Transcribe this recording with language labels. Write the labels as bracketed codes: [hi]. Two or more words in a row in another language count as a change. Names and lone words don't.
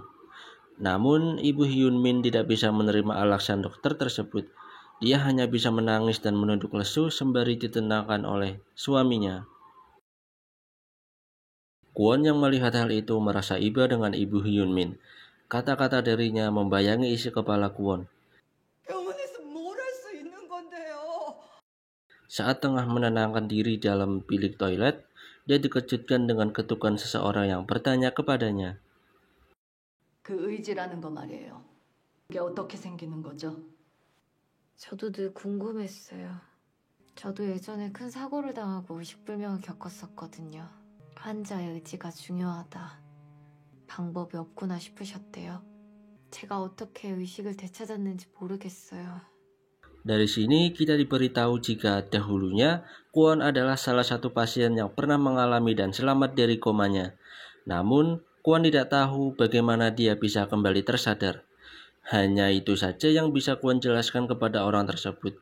[id] Namun, Ibu Hyun Min tidak bisa menerima alasan dokter tersebut. Dia hanya bisa menangis dan menunduk lesu sembari ditenangkan oleh suaminya. Kwon yang melihat hal itu merasa iba dengan Ibu Hyun Min. Kata-kata darinya membayangi isi kepala Kwon. [ko] 병원에서 뭘 할 수 있는 건데요? [id] Saat tengah menenangkan diri dalam bilik toilet, dia dikejutkan dengan ketukan seseorang yang bertanya kepadanya. [ko] 그 의지라는 거 말이에요. 이게 어떻게 생기는 거죠? 저도 늘 궁금했어요. 저도 예전에 큰 사고를 당하고 의식불명을 겪었었거든요. 환자의 의지가 중요하다. 방법이 없구나 싶으셨대요. 제가 어떻게 의식을 되찾았는지 모르겠어요. [id] Dari sini kita diberitahu jika dahulunya Kwon adalah salah satu pasien yang pernah mengalami dan selamat dari komanya. Namun, Kwon tidak tahu bagaimana dia bisa kembali tersadar. Hanya itu saja yang bisa Kwon jelaskan kepada orang tersebut.